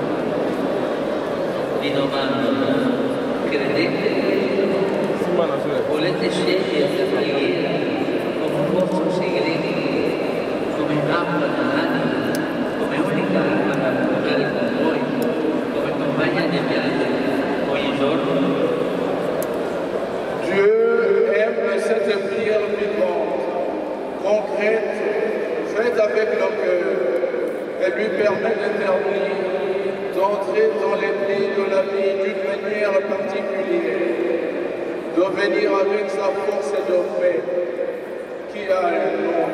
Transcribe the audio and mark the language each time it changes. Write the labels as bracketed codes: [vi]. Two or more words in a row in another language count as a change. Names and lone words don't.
[it] Vi domando, credete? Volete scegliere la preghiera come un vostro segreto, come un'arma dell'anima, come unica arma da portare con voi, come compagna di viaggio ogni giorno? [fr] Dieu aime cette prière prière vivante, concrète, faite avec le cœur. Elle lui permet d'établir, d'entrer dans les plis de la vie d'une manière particulière, de venir avec sa force de paix qui a un nom.